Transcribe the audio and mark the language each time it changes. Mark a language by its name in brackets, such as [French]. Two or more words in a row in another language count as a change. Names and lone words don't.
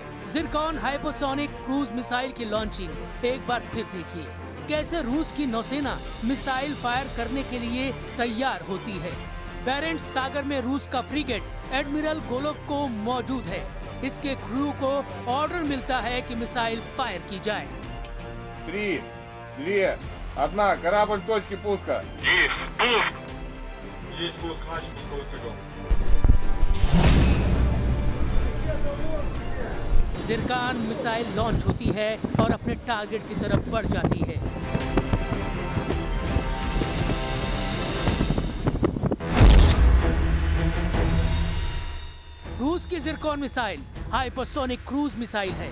[Hindi] जिरकॉन [English] hypersonic cruise missile [Hindi] की लॉन्चिंग एक बार फिर देखिए, कैसे रूस की नौसेना [English] missile fire [Hindi] करने के लिए तैयार होती है। बैरेंट्स सागर में रूस का फ्रीगेट एडमिरल गोलोव मौजूद है। इसके क्रू को ऑर्डर मिलता है कि [English] missile fire [Hindi] की जाए। [Russian] 3, 2, 1, корабль точки пуска. Есть пуск, начали пусковой цикл. [Hindi] जिरकॉन मिसाइल लॉन्च होती है और अपने टारगेट की तरफ बढ़ जाती है। रूस की जिरकॉन मिसाइल [English] hypersonic cruise missile [Hindi] है।